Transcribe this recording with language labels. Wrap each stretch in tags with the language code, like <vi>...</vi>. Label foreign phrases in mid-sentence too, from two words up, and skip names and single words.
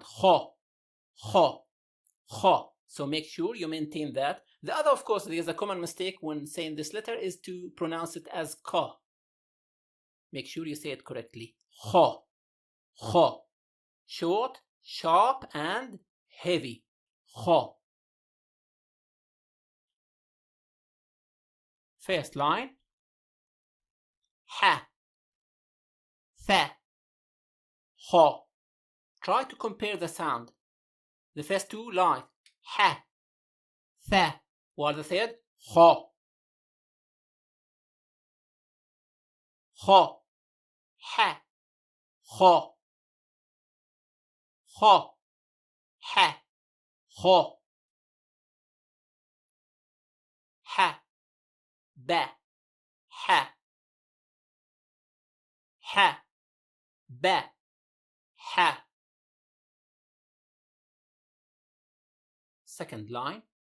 <en>Kha, kha, kha. So make sure you maintain that. The other, of course, there's a common mistake when saying this letter is to pronounce it as ka. Make sure you say it correctly. Kha, kha. Short, sharp, and heavy. Kha. First line. Ha. Fa, kha. Try to compare the sound. The first two lines, ha, fa, while the third, kha. Kha, ha, kha. Kha, ha, kha. Ha, ba, ha. Ha, ba, ha. Second line.</en>